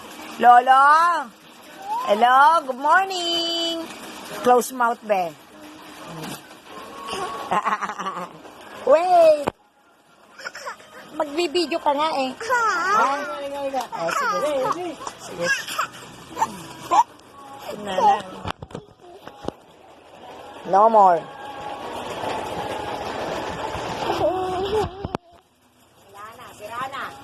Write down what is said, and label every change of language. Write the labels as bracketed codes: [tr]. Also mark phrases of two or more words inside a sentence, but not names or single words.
[en] Lolo? Hello? Good morning. Close mouth, be. Wait. [tl] Magbibideo ka nga eh. Oh, sige. Sige. Na lang. [en] No more. [tl] Sira na.